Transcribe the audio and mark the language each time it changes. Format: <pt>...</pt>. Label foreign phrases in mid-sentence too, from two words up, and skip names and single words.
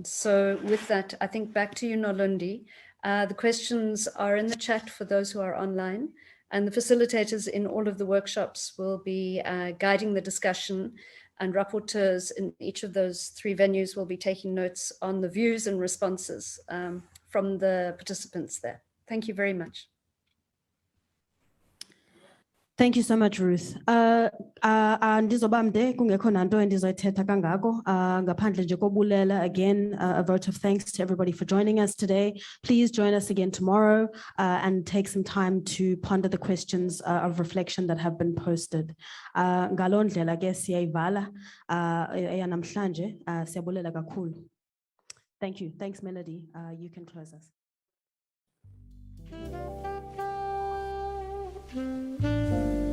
<en>So with that, I think back to you, Nolundi. The questions are in the chat for those who are online, and the facilitators in all of the workshops will be guiding the discussion, and rapporteurs in each of those 3 venues will be taking notes on the views and responses from the participants there. Thank you very much. Thank you so much, Ruth.</en> <xh>Andizobamde kungekho nanto endizoyithetha kangako ngaphandle nje kobulela.</xh> <en>Again, a vote of thanks to everybody for joining us today. Please join us again tomorrow and take some time to ponder the questions of reflection that have been posted.</en> <xh>Ngaloo ndlela ke siyayivala eyanamhlanje. Siyabulela kakhulu.</xh> <en>Thank you. Thanks, Melody. You can close us.</en>